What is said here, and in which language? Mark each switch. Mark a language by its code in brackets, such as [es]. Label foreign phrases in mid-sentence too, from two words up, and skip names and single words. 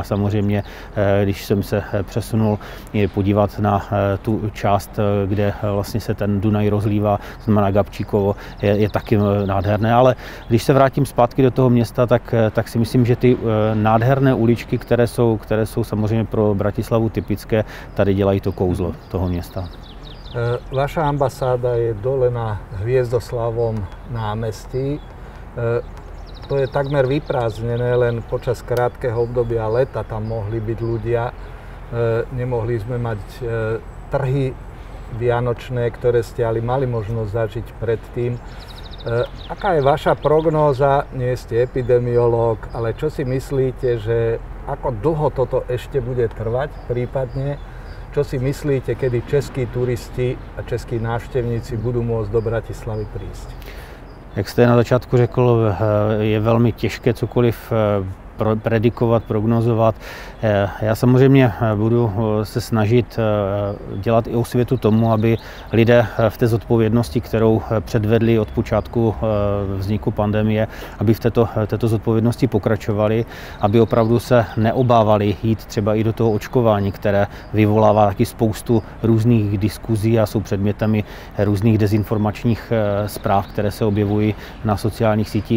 [cs] Samozřejmě, když jsem se přesunul podívat na tu část, kde vlastně se ten Dunaj rozlívá, znamená Gabčíkovo, je taky nádherné, ale když se vrátím zpátky do toho města, tak si myslím, že ty nádherné uličky, které jsou samozřejmě pro Bratislavu typické, tady dělají to kouzlo toho města. [sk] Vaša ambasáda je dole na Hviezdoslavom námestí. To je takmer vyprázdnené, len počas krátkeho obdobia leta tam mohli byť ľudia. Nemohli sme mať trhy vianočné, ktoré ste ale mali možnosť zažiť predtým. Aká je vaša prognóza? Nie ste epidemiológ, ale čo si myslíte, že ako dlho toto ešte bude trvať prípadne? Čo si myslíte, kedy českí turisti a českí [cs] návštěvníci budou [sk] môcť do Bratislavy prísť? [cs] Jak jste na začátku řekl, je velmi těžké cokoliv predikovat, prognozovat. Já samozřejmě budu se snažit dělat i osvětu tomu, aby lidé v té zodpovědnosti, kterou předvedli od počátku vzniku pandemie, aby v této zodpovědnosti pokračovali, aby opravdu se neobávali jít třeba i do toho očkování, které vyvolává taky spoustu různých diskuzí a jsou předmětem i různých dezinformačních zpráv, které se objevují na sociálních sítích.